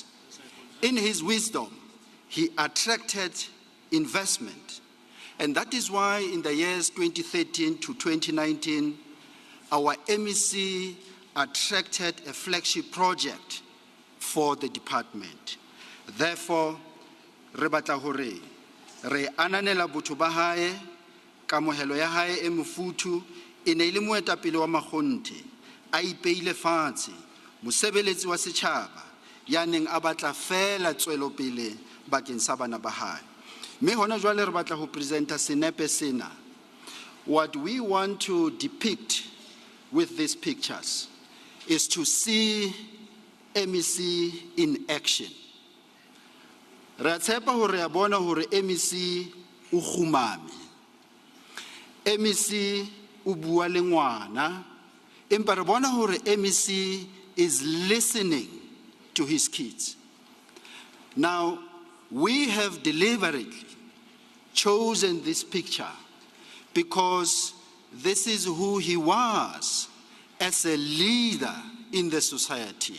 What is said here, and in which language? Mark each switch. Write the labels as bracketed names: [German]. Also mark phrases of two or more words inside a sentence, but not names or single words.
[English] In his wisdom, he attracted investment. And that is why in the years 2013 to 2019, our MEC attracted a flagship project for the department. Therefore, [Southern Sotho] re batla hore re ananela botho ba hae, kamohelo ya hae e mofuthu, e ne le moetapele wa makgonte, a ipeile fatshe, mosebeletsi wa setjhaba, ya neng a batla fela tswelopele bakeng sa bana ba hae. Mme hona jwale re batla ho presenta senepe sena. [English] What we want to depict with these pictures is to see MEC in action. [Southern Sotho] Re a tshepa hore re a bona hore MEC o khumame. MEC o bua le ngwana, empa re bona hore MEC [English] is listening to his kids. Now, we have deliberately chosen this picture because this is who he was as a leader in the society.